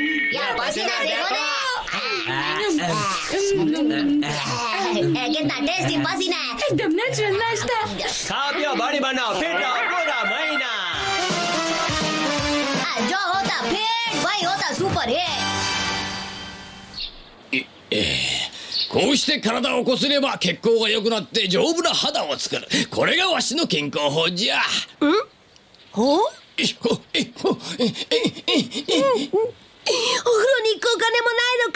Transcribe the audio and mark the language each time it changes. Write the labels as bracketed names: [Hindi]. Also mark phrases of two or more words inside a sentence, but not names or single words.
[Hindi] यार पसीना देखो ना, कितना टेस्टी पसीना है। एकदम नेचुरल नाश्ता। खा पियो बॉडी बनाओ, फिट रहो पूरा महीना। जो होता फिट वही होता [English] super hit. [Japanese] こうして体をこすれば血行が良くなって丈夫な肌を作る。これがわしの健康法じゃ。ほう？お風呂に行くお金もないのか。